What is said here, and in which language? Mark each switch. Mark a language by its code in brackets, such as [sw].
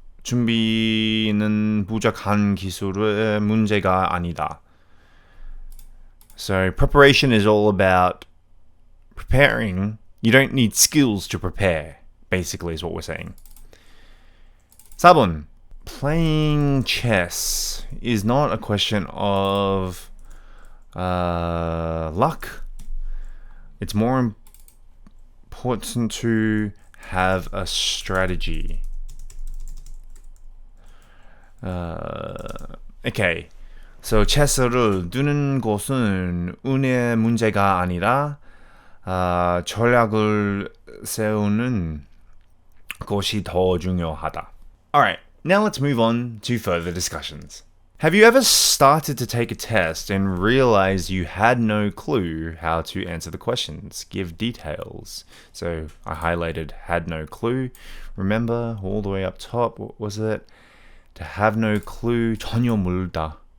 [ko] 준비는 부족한 기술의 문제가 아니다. [en] So preparation is all about preparing. You don't need skills to prepare, basically is what we're saying. [ko] 4번. [en] Playing chess is not a question of luck. It's more important to have a strategy. Okay. [ko] So 체스를 두는 것은 운의 문제가 아니라 전략을 세우는 것이 더 중요하다. [en] Alright, now let's move on to further discussions. Have you ever started to take a test and realized you had no clue how to answer the questions? Give details. So I highlighted had no clue. Remember, all the way up top, what was it? To have no clue, [ko] 전혀 모르다.